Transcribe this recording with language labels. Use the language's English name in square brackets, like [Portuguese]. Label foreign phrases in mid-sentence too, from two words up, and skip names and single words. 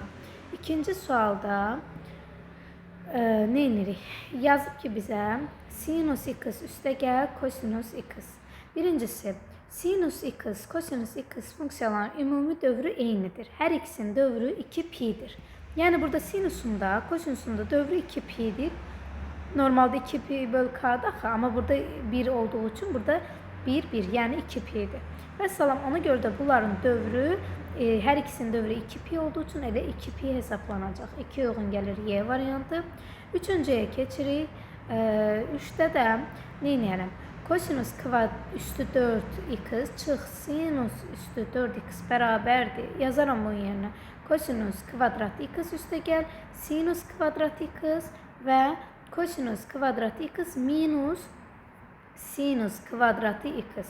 [Azerbaijani] İkinci sualda nə edirik? Yazıb ki bizə sinus x üstə gəl kosinus x. Birincisi sinus x, kosinus x funksiyaların ümumi dövrü eynidir. Hər ikisinin dövrü 2pi'dir. Yani burada sinusunda, kosinusunda dövrü 2pi'dir. [Turkish] Normalde 2pi böl k'dır ama burada 1 olduğu için burada 1 yani 2pi'dir. Mesela ona göre de bunların dövrü her ikisinin dövrü 2pi olduğu için elə 2pi hesaplanacaq. [Azerbaijani] 2 uyğun gəlir Y variantı. Üçüncüye keçirik. 3'te de nə edəyəm? Kosinus üstü 4x çıx sinus üstü 4x bərabərdir. Yazaram bunun yerine. Kosinus kvadrat x üstə gəl sinus kvadrat x və kosinus kvadrat x minus sinus kvadratı x.